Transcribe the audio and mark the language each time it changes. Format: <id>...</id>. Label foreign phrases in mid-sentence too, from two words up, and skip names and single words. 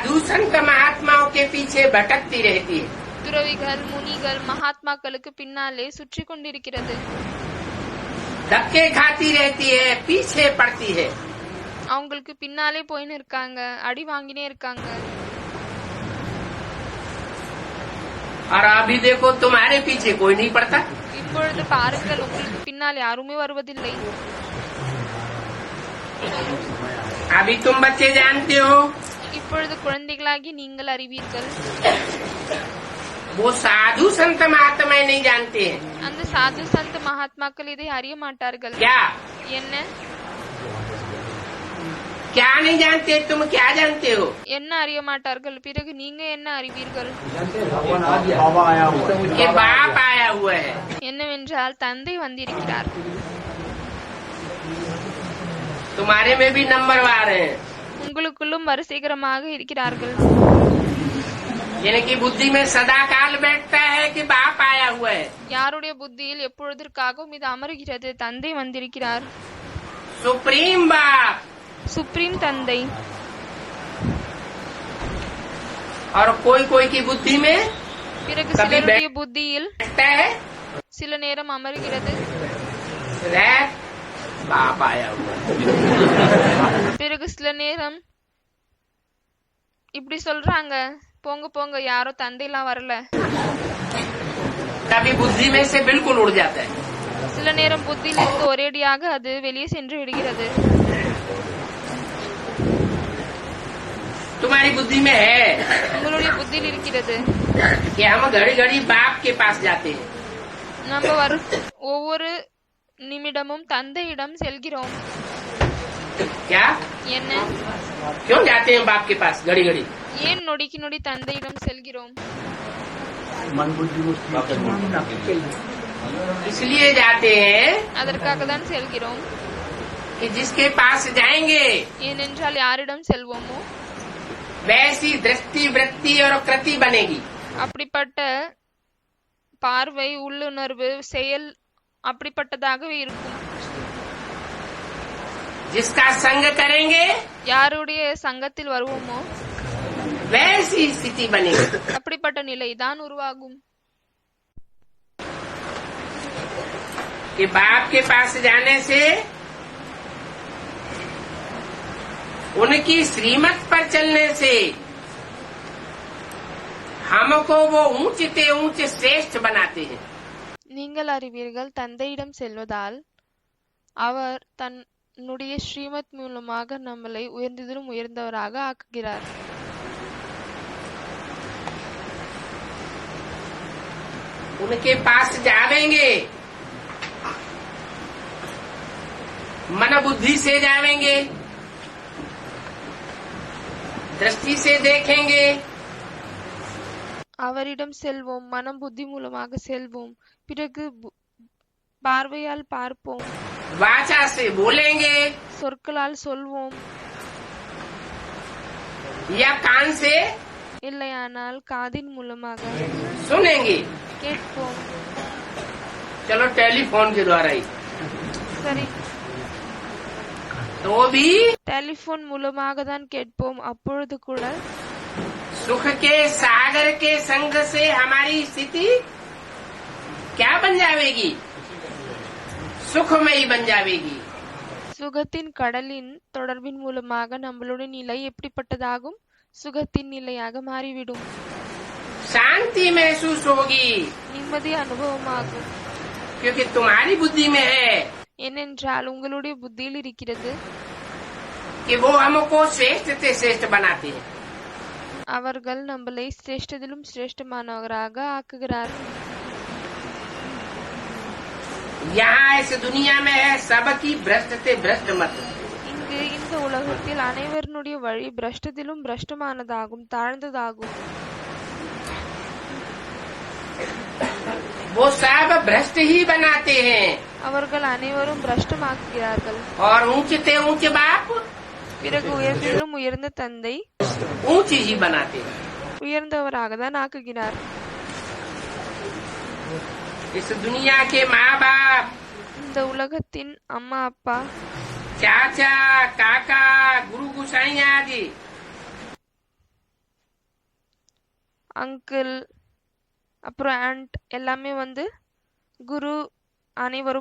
<hi>संत महात्माओं के पीछे भटकती रहती है।</hi> <ta>துறவிகள் முனிகள் மகாத்மாக்களுக்கு பின்னாலே சுற்றி கொண்டிருக்கிறது.</ta> <hi>धक्के खाती रहती है, पीछे पड़ती है।</hi> <ta>அவங்களுக்கு பின்னாலே போயின்னு இருக்காங்க, அடி வாங்கினே இருக்காங்க.</ta> <hi>और अभी देखो तुम्हारे पीछे कोई नहीं पड़ता।</hi> <ta>இப்பொழுது பாருங்கள், உங்களுக்கு பின்னால் யாருமே வருவதில்லை.</ta> <hi>अभी तुम बच्चे जानते हो</hi> <ta>இப்பொழுது குழந்தைகளாகி நீங்கள் அறிவீர்கள்.</ta> <hi>वो साधु संत महात्माएं नहीं जानते हैं।</hi> <ta>அந்த சாது சந்த மகாத்மாக்கள் இதை அறிய மாட்டார்கள்.</ta> <hi>क्या</hi> <ta>என்ன</ta> <hi>क्या नहीं जानते? तुम क्या जानते हो?</hi> <ta>என்ன அறிய மாட்டார்கள். பிறகு நீங்க என்ன அறிவீர்கள்?</ta> <hi>बाबा आया हुआ है। कि बाप आया हुआ है।</hi> <ta>என்னவென்றால் தந்தை வந்திருக்கிறார்.</ta> <hi>तुम्हारे में भी नंबरवार हैं।</hi> <ta>உங்களுக்குள்ளும் வரிசைகரமாக இருக்கிறார்கள்.</ta> <hi>जिनकी बुद्धि में सदा काल बैठता है कि बाप आया हुआ है।</hi> <ta>யாருடைய புத்தியில் எப்பொழுதற்காகவும் இது அமருகிறது, தந்தை வந்திருக்கிறார்.</ta> <hi>सुप्रीम बाप</hi> <ta>சுப்ரீம் தந்தை.</ta> <hi>और कोई कोई की बुद्धि में</hi> <ta>பிறகு</ta> <hi>कभी</hi> <ta>சிலருடைய புத்தியில்</ta> <hi>बैठता है</hi> <ta>சில நேரம் அமருகிறது.</ta> <hi>बाप आया हुआ है।</hi> <ta>பிறகு சில நேரம் இப்படி சொல்றாங்க, போங்க போங்க, யாரோ தந்தைலாம் வரல.</ta> <hi>कभी बुद्धि में से बिल्कुल उड़ जाता है।</hi> <ta>சில நேரம் புத்தியிலிருந்து ஒரேடியாக அது வெளியே சென்று விடுகிறது.</ta> <hi>तुम्हारी बुद्धि में है</hi> <ta>உங்களுடைய புத்தியில் இருக்கிறது.</ta> <hi>कि हम घड़ी घड़ी बाप के पास जाते हैं।</hi> <ta>நம்ம ஒவ்வொரு நிமிடமும் தந்தையிடம் செல்கிறோம்.</ta> <hi>क्या</hi> <ta>என்ன</ta> <hi>क्यों जाते हैं बाप के पास घड़ी घड़ी?</hi> <ta>ஏன் நொடிக்கு நொடி தந்தையிடம் செல்கிறோம்?</ta> <hi>मन बुद्धि को स्थिर करने के लिए। इसलिए जाते हैं</hi> <ta>அதற்காக தான் செல்கிறோம்.</ta> <hi>कि जिसके पास जाएंगे</hi> <ta>ஏனென்றால் யாரிடம் செல்வோமோ</ta> <hi>वैसी दृष्टि वृत्ति और कृति बनेगी।</hi> <ta>அப்படிப்பட்ட பார்வை, உள்ளுணர்வு, செயல் அப்படிப்பட்டதாகவே இருக்கும்.</ta> <hi>जिसका संग करेंगे</hi> <ta>யாருடைய சங்கத்தில் வருவோமோ</ta> <hi>वैसी स्थिति बनेगी।</hi> <ta>அப்படிப்பட்ட நிலை தான் உருவாகும்.</ta> <hi>कि बाप के पास जाने से उनकी श्रीमत पर चलने से हमको वो ऊंचते ऊंच श्रेष्ठ बनाते हैं।</hi> <ta>நீங்கள் அறிவீர்கள், தந்தையிடம் செல்வதால் அவர் தன்னுடைய ஸ்ரீமத் மூலமாக நம்மளை உயர்ந்ததிலும் உயர்ந்தவராக ஆக்குகிறார்.</ta> <hi>उनके पास जावेंगे, मन बुद्धि से जावेंगे, दृष्टि से देखेंगे,</hi> <ta>அவரிடம் செல்வோம், மனம் புத்தி மூலமாக செல்வோம், பிறகு பார்வையால் பார்ப்போம்,</ta> <hi>वाचा से बोलेंगे</hi> <ta>சொற்களால் சொல்வோம்,</ta> <hi>या कान से</hi> <ta>இல்லையானால் காதின் மூலமாக</ta> <hi>सुनेंगे।</hi> <ta>கேட்போம்.</ta> <hi>चलो टेलीफोन के द्वारा ही</hi> <ta>சரி,</ta> <hi>तो भी</hi> <ta>டெலிபோன் மூலமாக தான் கேட்போம். அப்பொழுது கூட</ta> <hi>सुख के सागर के संग से हमारी स्थिति क्या बन जाएगी? सुखमयी बन जाएगी।</hi> <ta>சுகத்தின் கடலின் தொடர்பின் மூலமாக நம்மளுடைய நிலை எப்படிப்பட்டதாகும்? சுகத்தின் நிலையாக மாறிவிடும்.</ta> <hi>शांति महसूस होगी</hi> <ta>நிம்மதி அனுபவமாகும்.</ta> <hi>क्योंकि तुम्हारी बुद्धि में है</hi> <ta>ஏனென்றால் உங்களுடைய புத்தியில் இருக்கிறது,</ta> <hi>कि वो हमको श्रेष्ठ से श्रेष्ठ बनाते हैं।</hi> <ta>அவர்கள் நம்மளை சிரேஷ்டத்திலும் சிரேஷ்டமானவராக ஆக்குகிறார்.</ta> <hi>यहाँ इस दुनिया में है सबकी भ्रष्ट से भ्रष्ट मत।</hi> <ta>இங்கு இந்த உலகத்தில் அனைவருடைய வழி பிரஷ்டத்திலும் பிரஷ்டமானதாகும், தாழ்ந்ததாகும்.</ta> <hi>वो सब भ्रष्ट ही बनाते हैं।</hi> <ta>அவர்கள் அனைவரும் பிரஷ்டமாக்குகிறார்கள்.</ta> <hi>और ऊंचते ऊंचे बाप</hi> <ta>பிறகு உயர்ந்ததிலும் உயர்ந்த தந்தை</ta> <hi>ऊंची ही बनाते हैं।</hi> <ta>உயர்ந்தவராக தான் ஆக்குகிறார்.</ta> <hi>इस दुनिया के माँ बाप,</hi> <ta>இந்த உலகத்தின் அம்மா அப்பா,</ta> <hi>चाचा, काका, गुरु गोसाई आदि</hi> <ta>அங்கிள் அப்புறம் ஆண்ட் எல்லாமே வந்து குரு அனைவரும்</ta>